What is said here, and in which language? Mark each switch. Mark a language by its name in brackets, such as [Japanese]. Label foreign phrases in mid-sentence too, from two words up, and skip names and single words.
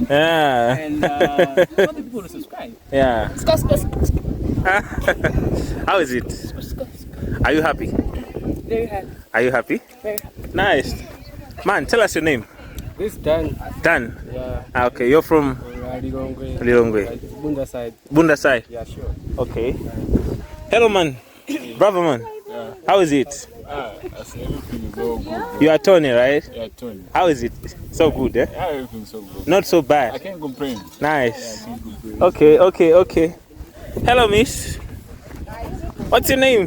[English] Yeah. and want the people to subscribe. Yeah. How is it? Are you happy? Very happy. Are you happy? Very happy. Nice. Man, tell us your name. This done. Dan. Yeah. Okay, you're from Lilongwe. Lilongwe. Bunda side. Bunda side. Yeah, sure. Okay. Hello, man. Bravo, man. Yeah. How is it? Everything is all good. You are Tony, right? Yeah, Tony. How is it? So good, eh? Yeah, everything's so good. Not so I bad. can't complain. Nice. I can't complain. Okay. Hello, miss. What's your name?